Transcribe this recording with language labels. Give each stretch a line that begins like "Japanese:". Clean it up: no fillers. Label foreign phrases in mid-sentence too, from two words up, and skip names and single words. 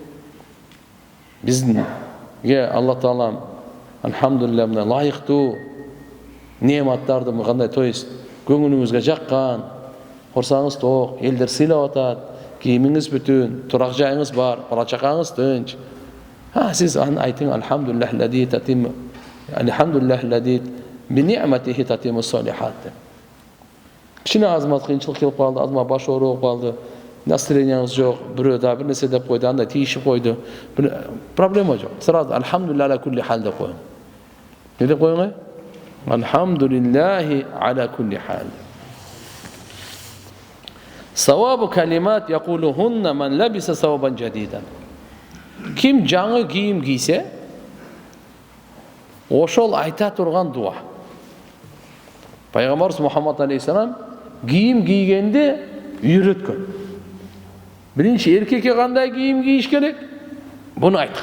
Kyrgyz: Бизге Алла Таалам алхамдулилlah мына лайыктуу нематтарды кандай тоюс көңүлүңүзгө жаккан, корсаңыз ток, элдер сыйлап атат, кийимиңиз бүтүн, турак жайыңыз бар, бала чакаңыз тынч. Сиз айтың
Arabic: الحمد لله تتم، الحمد لله بنعمته تتم الصالحات.
Kyrgyz: Кичине азмат кыйынчылык келип калды, азмат баш ооруп калды, настроениеңиз жок, бирөө да бир нерсе деп койду, андай тийишип койду. Проблема жок. Сразу
Arabic: الحمد لله على كل حال
Kyrgyz: деп коюң. Не деп коюң?
Arabic: الحمد لله على كل حال. ثواب كلمات يقولهن من لبس ثوبا جديدا.
Kyrgyz: Ким жаңы кийим кийсе, ошол айта турган дуа. Пайгамбарыбыз Мухаммад алейхиссалам кийим кийгенде үйрөткөн. Биринчи эркекке кандай кийим кийиш керек? Буну айткан.